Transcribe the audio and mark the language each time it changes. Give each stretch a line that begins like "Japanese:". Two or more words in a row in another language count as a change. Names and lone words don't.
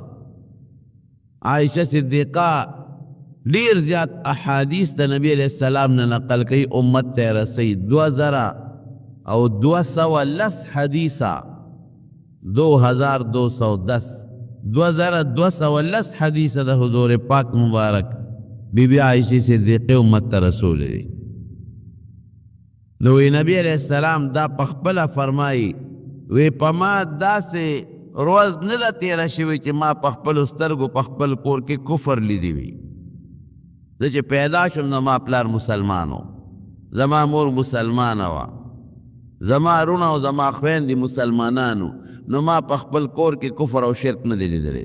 Pashto: عائشہ صدیقہ ډیر زیات احادیث د نبی
Arabic: علیہ السلام
Pashto: نه نقل کوي امت ته رسي 2210 حدیثه 2210 حدیثه د حضور پاک مبارک بی بی عائشہ صدیقہ امت ته رسول دی. نو نبی
Arabic: علیہ السلام
Pashto: دا پخپله فرمائی وی پما داسې روز نه ده تیره شوې چې ما په خپلو سترګو په خپل کور کې کفر لیدی وي. زه چې پیدا شم نو ما پلار مسلمان و، زما مور مسلمانه وه، زما رونه او زما خویندې مسلمانانو، نو ما په خپل کور کې کفر او شرک نه دی لیدلی.